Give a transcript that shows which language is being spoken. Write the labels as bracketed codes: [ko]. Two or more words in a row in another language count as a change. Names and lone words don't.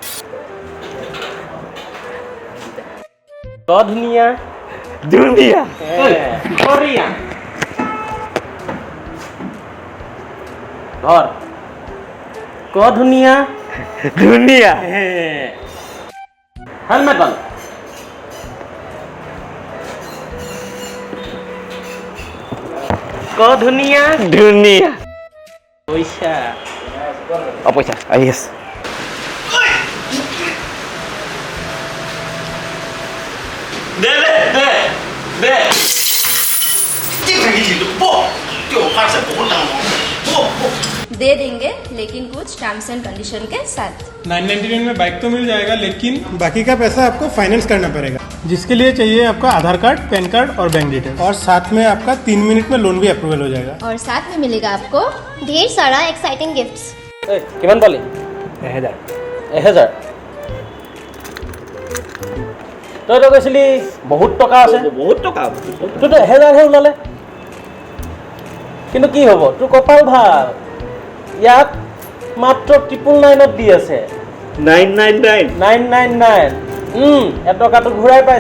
[as] ধুনীয়া বঢ়িয়া ঘৰ ধুনীয়া হেলমেট বান ধুনীয়া পইচা পইচা আহি আছে [hi] दे देंगे लेकिन कुछ [en] terms and condition [hi] के साथ 999 में बाइक तो मिल जाएगा लेकिन बाकी का पैसा आपको फाइनेंस करना पड़ेगा जिसके लिए चाहिए आपका आधार कार्ड पैन कार्ड और [en] bank detail [hi] और साथ में आपका 3 मिनट में लोन भी अप्रूवल हो जाएगा और साथ में मिलेगा आपको ढेर सारा [en] exciting gifts [as] কিমান পালি 1000 তই তো কৈছিলি বহুত টকা আছে তোৰ তো 1000 হে ওলালে কিন্তু কি হ'ব তোৰ কপাল ভাল ইয়াত মাত্ৰ 999 দি আছে 999 এটকাটো ঘূৰাই পাইছ